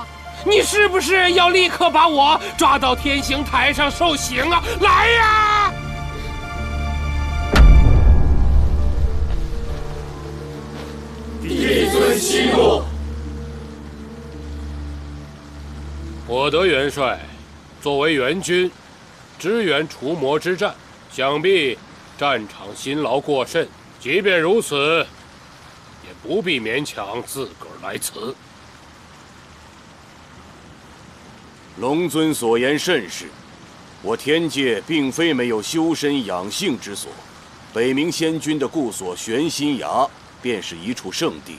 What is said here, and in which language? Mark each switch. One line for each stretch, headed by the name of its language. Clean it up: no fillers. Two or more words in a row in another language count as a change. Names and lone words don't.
Chinese: 你是不是要立刻把我抓到天刑台上受刑啊？來呀！帝尊息怒。火德元帥作為援軍，支援除魔之戰，想必戰場辛勞過甚。即便如此，也不必勉強自個兒來辭。龍尊所言甚是，我天界並非沒有修身養性之所，北冥仙君的故所玄心崖便是一處聖地。